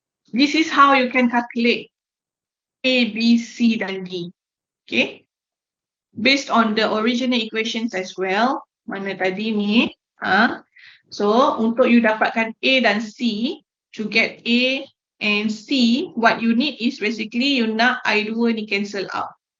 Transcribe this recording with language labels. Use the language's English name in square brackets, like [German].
[English] This is how you can calculate A, B, C dan D. Okay. Based on the original equations as well. [Malay] Mana tadi ni. So, untuk you dapatkan A dan C, [English] to get A and C, what you need is basically you nak I2 ni cancel out.